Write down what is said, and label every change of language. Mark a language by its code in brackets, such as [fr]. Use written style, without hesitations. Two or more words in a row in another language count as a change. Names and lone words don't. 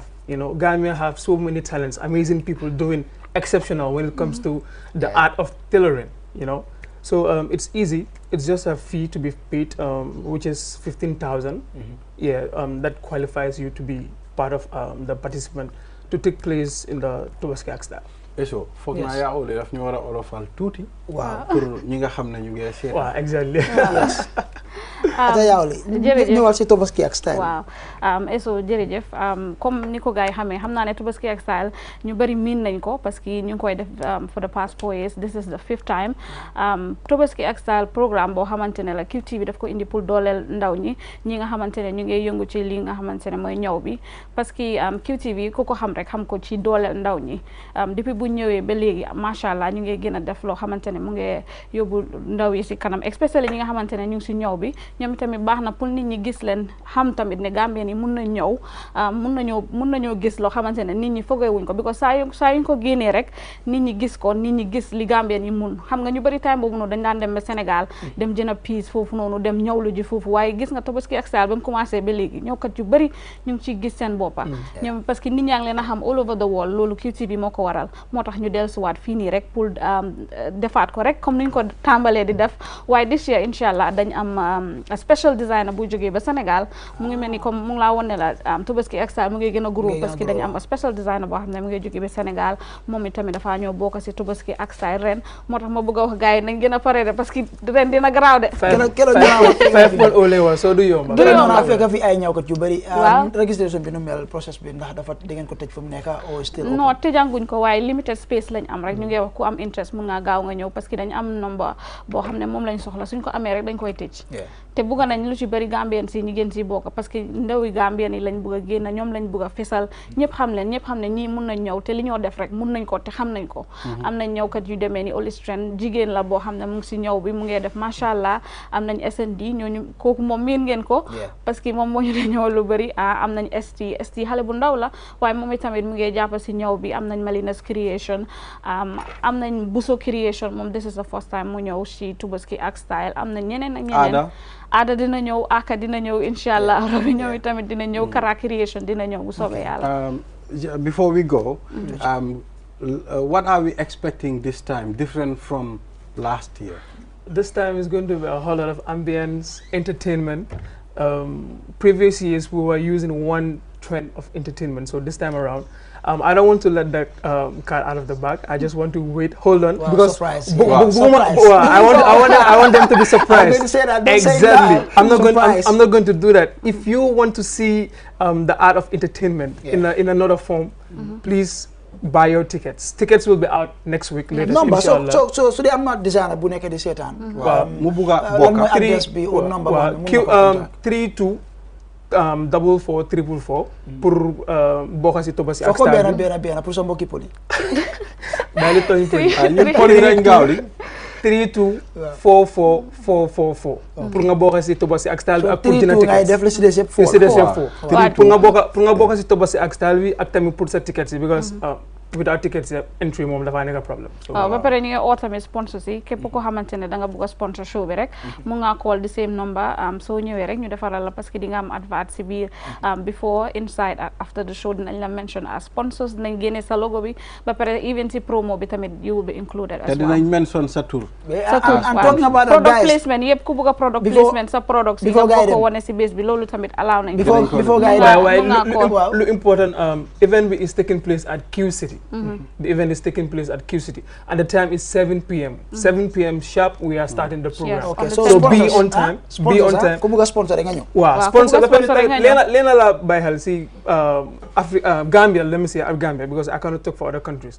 [en] You know, Gambia have so many talents, amazing people doing exceptional when it comes to the art of tailoring, you know. So it's easy. It's just a fee to be paid, which is 15,000. Yeah, that qualifies you to be part of the participant to take place in the Tobaski Axtal. [wo] Eso foog naa yaa ole daf ñu war a olofal tuuti. Waaw pour ñi nga xam ne ñu ngi seet. [en] Waaw exactly. [wo] ata yaawle ñëwal si Tobaski ak style. waaw eso jërëjëf comme ni ko gars yi xamee xam naa ne Tobaski ak style ñu bëri miin nañ ko [fr] parce que [wo] ñu ngi koy def [en] for the past 4 years this is the 5th time [wo] Tobaski ak style programme boo xamante ne la QTV daf ko indi pour dooleel ndaw ñi nga xamante ne ñu ngi yëngu ci li nga xamante ne mooy ñaw bi [fr] parce que [wo] QTV ku ko xam rek xam ko ci dooleel ndaw ñi depuis bu ñëwee ba léegi [ar] macha allah [wo] ñu ngi gën a def loo xamante ne mu ngi yóbbu ndaw yi si kanam especially ñi nga xamante ne ñu ngi si ñaw bi ñoom tamit baax na pour nit ñi gis leen xam tamit ne Gambien yi mun na ñëw mun nañoo gis loo xamante ne nit ñi fogeewuñ ko because saa yuñ ko génnee rek nit ñi gis ko nit ñi gis li Gambien yi mun xam nga ñu bëri time boobu noonu dañ daan dem ba Sénégal dem jënd piis foofu noonu dem ñëwlu ji foofu waaye gis nga Tobaski ak style ba mu commencé ba léegi ñëwkat yu bëri ñu ngi ciy gis seen boppa ñoom [fr] parce que [wo] nit ñaa ngi leen a xam [en] all over the world [wo] loolu QTV moo ko waral moo tax ñu dellusiwaat fii nii rek pour defaat ko rek comme niñ ko tàmbalee di def waaye [en] this year [ar] incha allah [wo] dañ am [en] special designer [wo] bu jógee ba Sénégal mu ngi mel ni comme mu ngi laa wone la Tobaski ak style mu ngi gën a grow [fr] parce que [wo] dañu am [en] special designer [wo] boo xam ne mu ngi jógee ba Sénégal moom itamit dafaa ñëw bokk si Tobaski ak style ren moo tax ma bëgg a wax gars yi nañ gën a pare de [fr] parce que [wo] ren dina garaaw de soo du yomba fekk fi ay ñawkat yu bëri registration bi nu mel process bi ndax dafa da ngeen ko tëj fu mu nekk au still non tëjanguñ ko waaye [en] limited space [wo] lañ am rek ñu ngi wax ku am interest mun ngaa gaaw nga ñëw [fr] parce que [wo] dañu am number boo xam ne moom lañ soxla suñ ko amee rek dañ koy tëj te bugga nañ lu ci bëri Gambien si ñi gën si bokk [fr] parce que [wo] ndawi Gambien yi lañ bugg a génn ñoom lañ bugg a fesal ñëpp xam ne ñii mun nañ ñëw te li ñoo def rek mun nañ ko te xam nañ ko am nañ ñëwkat yu demee ni Olistren jigéen la boo xam ne mu ngi si ñëw bi mu ngi def [ar] macha allah [wo] am nañ SND ñooñu kooku moom miin ngeen ko [fr] parce que [wo] moom moo ñu di ñëw lu bëri am nañ ST xale bu ndaw la waaye moom itamit mu ngi jàpp si ñëw bi am nañ Malinas Creation am nañ Buso Creation moom [en] this is the first time [wo] mu ñëw si Tobaski ak style am nañ ñeneen ak ñeneen Ada dina ñëw Aka dina ñëw [ar] incha allah [wo] rabi ñëw tamit dina ñëw Kara Creation dina ñëw bu soobee yàlla. [en] Before we go, what are we expecting this time different from last year? This time is going to be a whole lot of ambience, entertainment. Previous years we were using one trend of entertainment, so this time around I don't want to let that cat out of the bag. I just want to wait. Hold on, because surprise. I want them to be surprised. Say that, exactly. I'm not going to do that. If you want to see the art of entertainment in another form, please buy your tickets. Tickets will be out next week. [wo] Number. [en] So they am not designer [wo] bu nekk di seetaan. Mu buga bokk. Address bi au number 32 44 444 pour bokk si Tobaski ak style bi benn pour sa mbokki poli daal di tooñ ñu poli nañ gaaw li 32 44 444 pour nga bokk si Tobaski ak style bi ak pour dina ticket ngay def li si des yëpp pour nga bokk si Tobaski ak style bi ak tamit pour sa ticket si [en] because without tickets entry [wo] moom dafaa nekk problème. waaw ba pare ñu ngi oo tamit sponsor si képp ko xamante ne da nga bëgg a sponsor show bi rek mu nga [en] call the same number [wo] soo ñëwee rek ñu defaral la [fr] parce que [wo] di nga am advert si biir [en] before inside after the show [wo] dinañ la mention [en] as sponsors [wo] dinañ génne sa logo bi ba pare even si promo bi tamit [en] you will be included as well. [wo] te dinañ mention sa tur. [en] product placement [wo] yëpp ku bëgg a [en] product placement [wo] sa product si nga bëgg ko wane si bés bi loolu tamit allow nañ [en] before lu important event bi is taking place at Q City. The event is taking place at Q City and the time is 7 p.m. 7 p.m. sharp we are starting the program. Okay, so be on time. Be on time. [wo] Ku bëgg a sponsor nga ñëw. Waaw sponsor leena la bàyyi xel si Gambia, [en] let me say Gambia because I cannot talk for other countries.